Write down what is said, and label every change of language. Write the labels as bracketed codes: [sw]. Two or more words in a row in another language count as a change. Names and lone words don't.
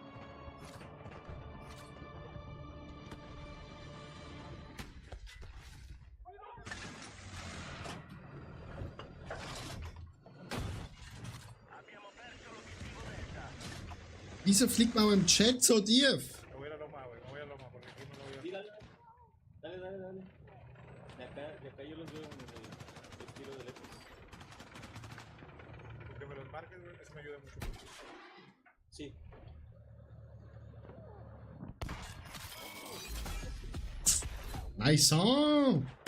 [de] Wieso fliegt man im Chat so tief? [es] Me voy a la loma, güey. Me voy a la loma porque aquí no lo voy a... Dale. De acá yo los veo en el tiro del Epic. Porque me los marques, güey. Eso me ayuda mucho. Sí. [en] Nice song!